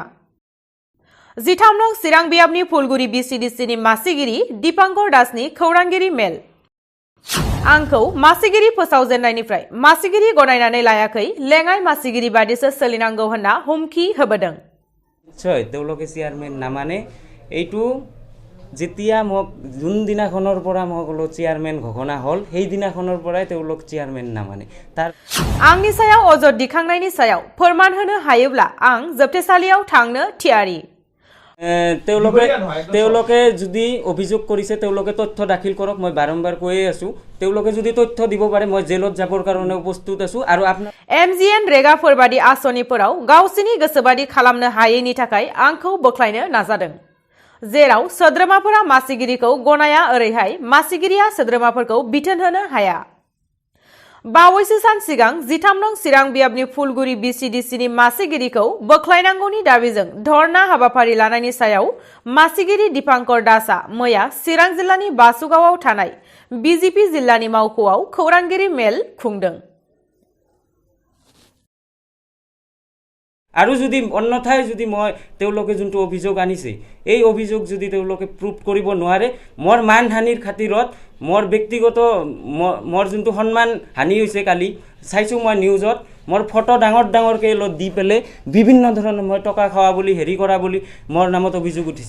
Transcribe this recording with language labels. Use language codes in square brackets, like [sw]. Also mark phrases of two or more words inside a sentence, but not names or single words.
[brx] 13 नं चिरां बियाबनि फुलगुरि BCDCनि मासिगिरि दीपांकर दासनि खौरांगिरि मेल। आंखौ मासिगिरि फोसावजेननायनिफ्राय मासिगिरि गनायनानै लायाखै, लेङाइ मासिगिरि बादिसो सोलिनांगौ होनना हुमखि होबोदों। [as] निश्चय তেওঁলোকে চেয়াৰমেন নামানে এইটো যেতিয়া মোক যোনদিনাখনৰ পৰা মোক চেয়াৰমেন ঘোষণা হ'ল সেইদিনাখনৰ পৰাই তেওঁলোক চেয়াৰমেন নামানে। তাৰ [brx] आंनि सायाव अजद दिखांनायनि सायाव फोरमान होनो हायोब्ला आं जोबथेसालियाव थांनो थियारि। [as] তেওঁলোকে যদি অভিযোগ কৰিছে তেওঁলোকে তথ্য দাখিল কৰক, মই বাৰম্বাৰ কৈয়ে আছো। তেওঁলোকে যদি তথ্য দিব পাৰে মই জেলত যাবৰ কাৰণে প্ৰস্তুত আছো। আৰু আপোনাৰ [brx] MGN रेगाफोरबादि आसनिफोराव गावसिनि गोसोबादि खालामनो हायैनि थाखाय आंखौ बोख्लायनो नाजादों। जेराव सोद्रोमाफोरा मासिगिरिखौ गनाया ओरैहाय मासिगिरिया सोद्रोमाफोरखौ बिथोन होनो हाया। बावैसो सान सिगां 13 नं चिरां बियाबनि फुलगुरि BCDCनि मासिगिरिखौ बोख्लायनांगौनि दाबिजों धरना हाबाफारि लानायनि सायाव मासिगिरि दीपांकर दासआ मैया चिरां जिल्लानि बासुगावआव थानाय BJP जिल्लानि मावख'आव खौरांगिरि मेल खुंदों। [as] আৰু যদি অন্যথায় যদি মই তেওঁলোকে যোনটো অভিযোগ আনিছে এই অভিযোগ যদি তেওঁলোকে প্ৰুভ কৰিব নোৱাৰে, মোৰ মানহানিৰ খাতিৰত মোৰ ব্যক্তিগত মোৰ যোনটো সন্মান হানি হৈছে, কালি চাইছোঁ মই নিউজত মোৰ ফটো ডাঙৰকৈ দি পেলাই বিভিন্ন ধৰণৰ মই টকা খোৱা বুলি হেৰি কৰা বুলি মোৰ নামত অভিযোগ উঠিছে।